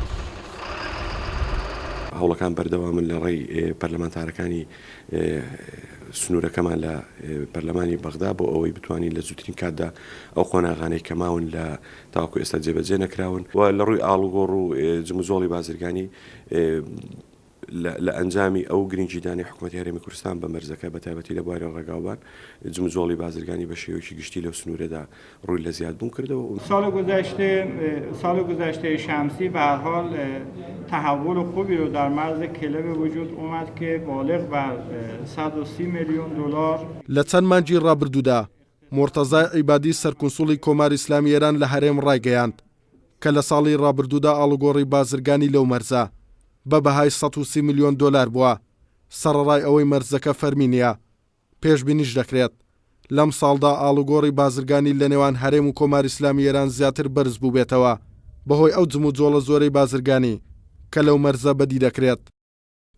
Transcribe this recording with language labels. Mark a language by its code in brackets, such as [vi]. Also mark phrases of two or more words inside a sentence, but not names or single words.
[ckb] هەوڵەکان بەردەوامن لە ڕێی پەرلەمانتارەکانی سنوورەکەمان لە پەرلەمانی بەغدا بۆ ئەوەی بتوانین لە زووترین کاتدا ئەو خۆناغانەی کەماون لە تاوەکو ئێستا جێبەجێ نەکراون و لە ڕووی ئاڵوگۆڕ و جموزۆڵی بازرگانی لە ئەنجامی ئەو گرنگجیدانی حکوومەتی هەرێمی کوردستان بە مەرزەکە بە تایبەتی لە بواری ڕێگاوبان جموزۆڵی بازرگانی بە شێوەیەکی گشتی لەو سنوورەدا ڕووی لە زیادبوون کردەوە. [fa] سال گذشته شمسی به هر حال تحول خوبی رو در مرز کله به وجود اومد که بالغ بر 130 میلیون دلار [ckb] لە چەند مانگی ڕابردوودا مۆرتەزای عیبادی سەرکونسوڵی کۆماری ئیسلامی ئێران لە هەرێم ڕایگەیاند کە لە ساڵی ڕابردوودا ئاڵوگۆڕی بازرگانی لەو مەرزە بە بەهای 130 میلیۆن دۆلار بووە. سەرەڕای ئەوەی مەرزەکە فەرمی نییە، پێشبینیش دەکرێت لەم ساڵدا ئاڵوگۆڕی بازرگانی لە نێوان هەرێم و کۆماری ئیسلامی ئێران زیاتر بەرز بوو بێتەوە بەهۆی ئەو جم و جۆڵە زۆرەی بازرگانی کە لەو مەرزە بەدی دەکرێت.